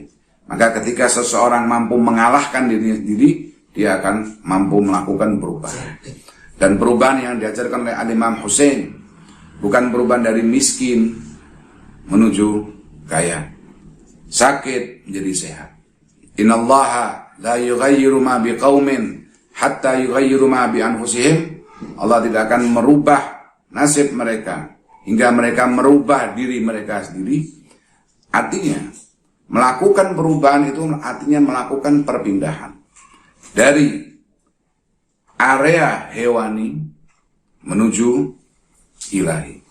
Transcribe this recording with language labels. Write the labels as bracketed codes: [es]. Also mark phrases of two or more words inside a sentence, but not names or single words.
[id] Maka ketika seseorang mampu mengalahkan dirinya sendiri, dia akan mampu melakukan perubahan. Dan perubahan yang diajarkan oleh Al-Imam Hussein bukan perubahan dari miskin menuju kaya, sakit menjadi sehat. [ar] إن الله لا يغير ما بقوم حتى يغيروا ما بأنفسهم. [id] Allah tidak akan merubah nasib mereka hingga mereka merubah diri mereka sendiri. Artinya, melakukan perubahan itu artinya melakukan perpindahan dari area hewani menuju ilahi.